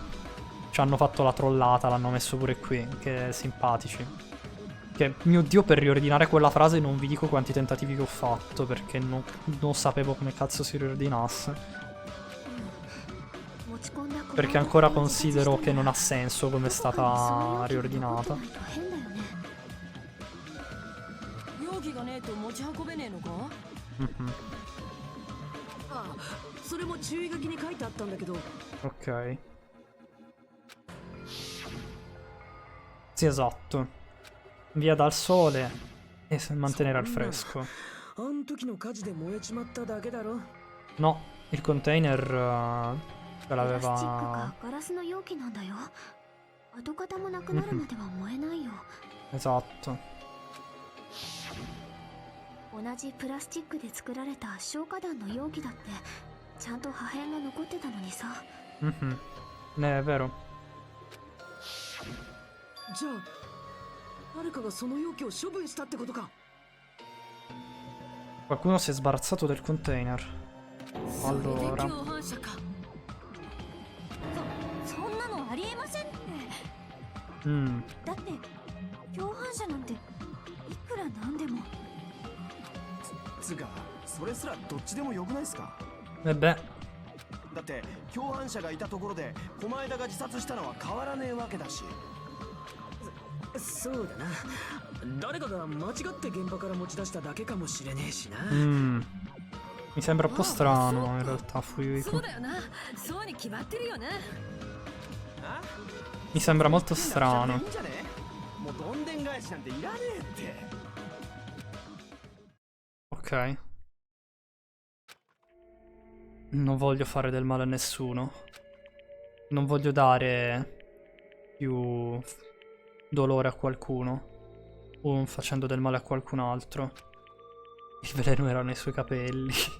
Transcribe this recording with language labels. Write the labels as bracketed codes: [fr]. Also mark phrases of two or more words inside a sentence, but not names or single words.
[it] Ci hanno fatto la trollata, l'hanno messo pure qui, che simpatici. Che, mio Dio, per riordinare quella frase non vi dico quanti tentativi che ho fatto, perché non sapevo come cazzo si riordinasse. Perché ancora considero che non ha senso come è stata riordinata. [ja] 容器がねえと持ち運べねえのか？ああ、それも注意書きに書いてあったんだけど。 [it] Ok. Sì, esatto. Via dal sole e mantenere al fresco. [ja] あん時の火事で燃えちまっただけだろ。 [it] No, il container ce [ja] プラスチック [it] l'aveva... [ja] かガラスの容器なんだよ。跡形もなくなるまでは燃えないよ。 [it] Esatto. [ja] 同じプラスチックで作られた消火弾の容器だってちゃんと破片が残ってたのにさ。 [it] È vero. [ja] じゃあ誰かがその容器を処分したってことか。 [it] Qualcuno si è sbarazzato del container. [ja] それで [it] Allora. [ja] 共犯者か。そんなのありえませんって。だって共犯者なんていくらなんでも。つうかそれすらどっちでもよくないっすか。 [it] E beh, [ja] だって共犯者がいたところで狛枝が自殺したのは変わらねえわけだし。そうだな。誰かが間違って現場から持ち出しただけかもしれねえしな。 [it] mi sembra un po' strano in realtà [ja] そ [it] Fuyuhiko. [ja] うだよな。そうに決まってるよな。 [it] Mi sembra molto [ja] い [it] strano. [ja] いんじゃねえ？もうどんでん返しなんていらねえって。 [it] Ok. Non voglio fare del male a nessuno. Non voglio dare più dolore a qualcuno. O facendo del male a qualcun altro. Il veleno era nei suoi capelli.